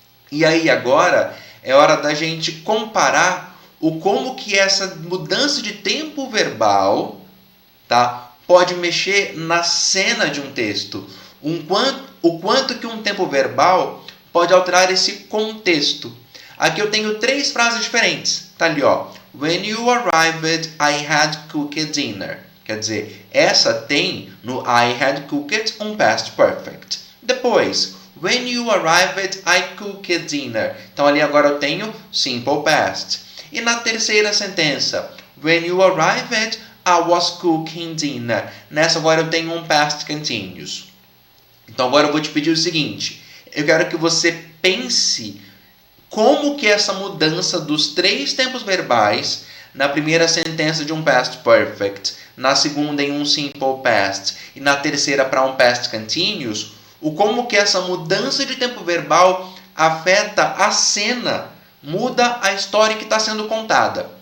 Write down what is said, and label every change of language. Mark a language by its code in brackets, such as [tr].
[pt] E aí, agora, é hora da gente comparar o como que essa mudança de tempo verbal, tá, pode mexer na cena de um texto. O quanto que um tempo verbal pode alterar esse contexto. Aqui eu tenho 3 frases diferentes. Tá ali, ó. [en] When you arrived, I had cooked dinner. [pt] Quer dizer, essa tem no [en] I had cooked [pt] um past perfect. Depois, [en] when you arrived, I cooked dinner. [pt] Então ali agora eu tenho simple past. E na terceira sentença, [en] when you arrived, I was cooking dinner. [pt] Nessa agora eu tenho um past continuous. Então agora eu vou te pedir o seguinte. Eu quero que você pense como que essa mudança dos 3 tempos verbais, na primeira sentença de um past perfect, na segunda em um simple past e na terceira para um past continuous, como que essa mudança de tempo verbal afeta a cena, muda a história que está sendo contada.